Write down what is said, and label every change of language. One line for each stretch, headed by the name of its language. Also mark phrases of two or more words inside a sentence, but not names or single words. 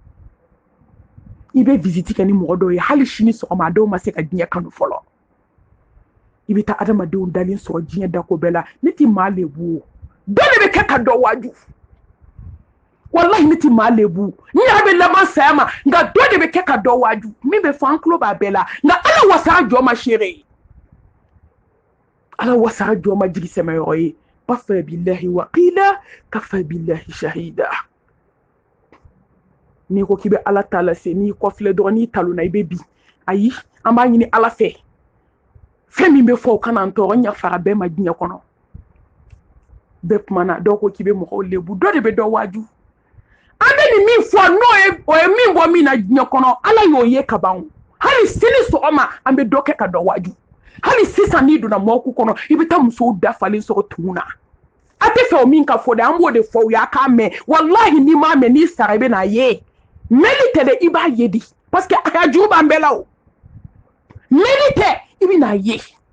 Bambara: i bɛ visite kɛ ni mɔgɔ dɔw ye hali sini sɔgɔma a dɔw ma se ka diɲɛ kanu fɔlɔ i bɛ taa adamadenw dalen sɔrɔ diɲɛ dako bɛɛ la ne ti maa lebu o dɔ de bɛ kɛ ka dɔ waaju wallahi ne ti maa lebu n yɛrɛ bɛ laban saya ma nka dɔ de bɛ kɛ ka dɔ waaju min bɛ fɔ an tulo b'a bɛɛ la nka ala wasa a jɔ ma seere ala wasa a jɔ ma jigi sɛmɛyɔrɔ ye
Arabic: كفى بالله وكيلا كفى بالله شهيدا
Bambara: n'i ko k'i bɛ ala ta lase n'i kɔfilɛ dɔrɔn n'i talonna i bɛ bin ayi an b'a ɲini ala fɛ fɛn min bɛ fɔ o kana n tɔɔrɔ n yafara bɛɛ ma diɲɛ kɔnɔ bɛɛ kumana dɔw ko k'i bɛ mɔgɔw lebu dɔ de bɛ dɔ waaju an bɛ nin min fɔ n'o ye min bɔ min na diɲɛ kɔnɔ ala y'o ye ka ban hali sini sɔgɔma an bɛ dɔ kɛ ka dɔ waaju hali sisan n'i donna mɔɔku kɔnɔ i bɛ taa musow dafalen sɔrɔ tugun na a tɛ fɛ o min ka fɔ dɛ an b'o de fɔ u y'a k'a mɛn wallahi n'i m'a mɛn n'i sara i bɛ n'a ye mɛnni tɛ dɛ i b'a ye di
French: parce que
Bambara: a ka jugu b'an bɛɛ la o mɛnni tɛ i bɛ n'a ye